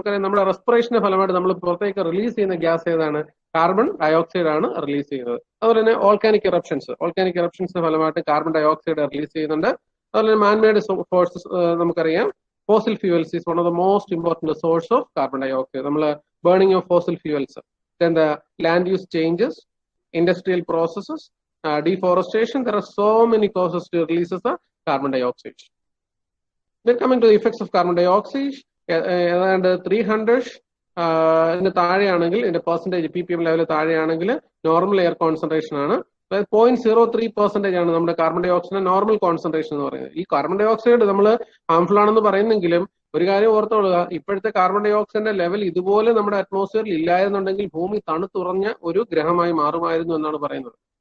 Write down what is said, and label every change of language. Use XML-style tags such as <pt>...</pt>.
<ml>നമുക്കറിയാം നമ്മുടെ റെസ്പിറേഷന്റെ ഫലമായിട്ട് നമ്മൾ പുറത്തേക്ക് റിലീസ് ചെയ്യുന്ന ഗ്യാസ് ഏതാണ്? കാർബൺ ഡയോക്സൈഡ് ആണ് റിലീസ് ചെയ്യുന്നത്. അതുപോലെ തന്നെ ഓൾക്കാനിക് ഇറപ്ഷൻസിന്റെ ഫലമായിട്ട് കാർബൺ ഡയോക്സൈഡ് റിലീസ് ചെയ്യുന്നുണ്ട്. അതുപോലെ തന്നെ മാൻമെയ്ഡ് സോഴ്സസ് നമുക്കറിയാം.</ml> <en>Fossil fuels is one of the most important source of carbon dioxide. നമ്മൾ burning of fossil fuels, then the land use changes, industrial processes, deforestation. There are so many causes to releases the carbon dioxide. Then coming to the effects of carbon dioxide, and</en> <ml>300 ഇതിന്റെ താഴെയാണെങ്കിൽ, ഇതിന്റെ percentage ppm level താഴെയാണെങ്കിൽ normal air concentration ആണ്. 0.03% ആണ് നമ്മുടെ carbon dioxide normal concentration എന്ന് പറയുന്നത്. ഈ കാർബൺ ഡയോക്സൈഡ് നമ്മൾ ഹാംഫുൾ ആണെന്ന് പറയുന്നെങ്കിലും ഒരു കാര്യം ഓർത്തോളുക, ഇപ്പോഴത്തെ കാർബൺ ഡയോക്സൈഡിന്റെ ലെവൽ ഇതുപോലെ നമ്മുടെ അറ്റ്മോസ്ഫിയറിൽ ഇല്ലായിരുന്നുണ്ടെങ്കിൽ ഭൂമി തണുത്തുറഞ്ഞ ഒരു ഗ്രഹമായി മാറുമായിരുന്നു എന്നാണ് പറയുന്നത്.</ml>